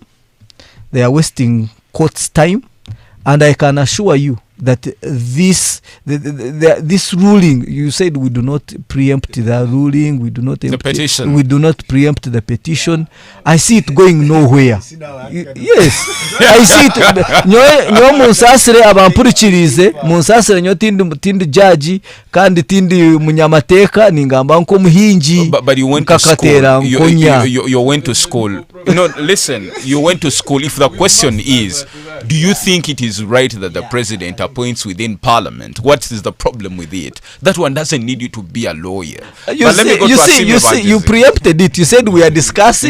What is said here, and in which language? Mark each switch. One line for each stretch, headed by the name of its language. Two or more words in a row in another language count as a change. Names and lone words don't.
English: They are wasting court's time, and I can assure you that this ruling, you said we do not preempt the ruling, we do not petition. We do not preempt the petition. I see it going nowhere. Yes, I see it.
Nyankole: Nyo munsasire abampurikirize, munsasire nyo tindi judge kandi tindi munyamateka ningamba nko muhinji.
English: But you went to school. You went to school. Listen, you went to school. If the question is, do you think it is right that the president appoints within parliament? What is the problem with it? That one doesn't need you to be a lawyer. You see, you preempted it. You said we are discussing.